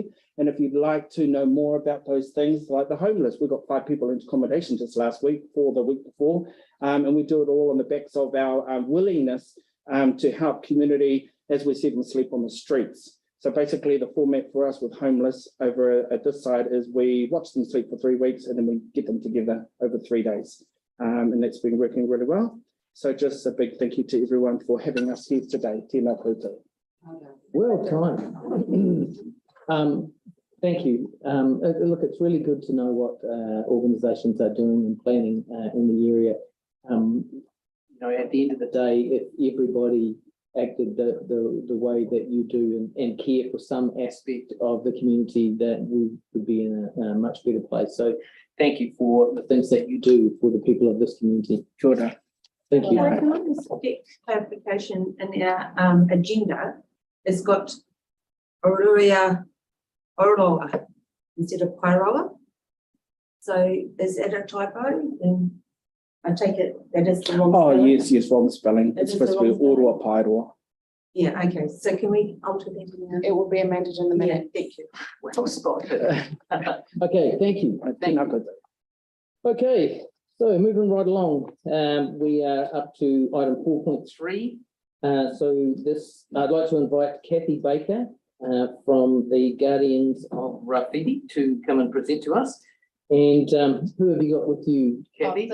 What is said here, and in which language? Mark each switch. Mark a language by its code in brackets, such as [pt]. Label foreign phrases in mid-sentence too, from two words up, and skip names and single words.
[en] And if you'd like to know more about those things, like the homeless, we got 5 people into accommodation just last week, or the week before, and we do it all on the backs of our willingness to help community as we see them sleep on the streets. So basically the format for us with homeless over at this side is we watch them sleep for 3 weeks and then we get them together over 3 days. And that's been working really well. So just a big thank you to everyone for having us here today. [mi] Tēnā koutou. [en] Well timed. Thank you. Look, it's really good to know what organisations are doing and planning in the area. You know, at the end of the day, if everybody acted the way that you do and care for some aspect of the community, that we would be in a much better place. So thank you for the things that you do for the people of this community. [mi] Kia ora. [en] Thank you. Can I just get clarification in our agenda? It's got Oroa instead of Paeroa. So is that a typo? And I take it that is the wrong Oh, spelling? yes, wrong spelling. It It's is supposed to the be wrong Ottawa Paeroa. Yeah, okay. So can we alter that? It will be amended in the Yeah, minute. thank you. Okay, thank you. [mi] Tēnā koutou. [en] Okay, so moving right along, we are up to item 4.3. So this, I'd like to invite Kathy Baker from the Guardians of Rafidi to come and present to us. And who have you got with you, Kathy?